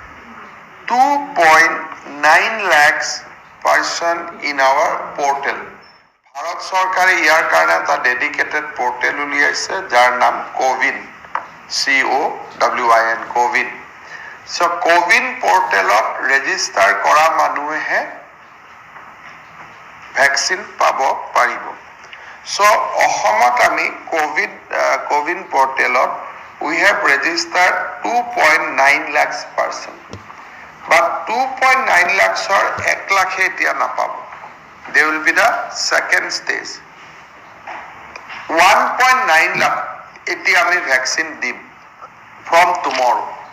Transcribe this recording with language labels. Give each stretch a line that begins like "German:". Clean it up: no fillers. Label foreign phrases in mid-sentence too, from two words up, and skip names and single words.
English: 2.9 lakhs person in our portal
Assamese: ভাৰত চৰকাৰে ইয়াৰ কাৰণে এটা
English: dedicated portal
Assamese: উলিয়াইছে যাৰ নাম কোৱিন COWIN কোৱিন সো কোৱিন পোৰ্টেলত ৰেজিষ্টাৰ কৰা মানুহে ভ্যাকচিন পাব পাৰিব সো অসমত আমি কোৱিন পোৰ্টেলত
English: we have registered 2.9 lakhs person but 2.9 lakhs or 1 lakh
Assamese: এতিয়া নাপাব
English: they will be the second stage 1.9 lakh
Assamese: এতিয়া আমি vaccine দিম
English: from tomorrow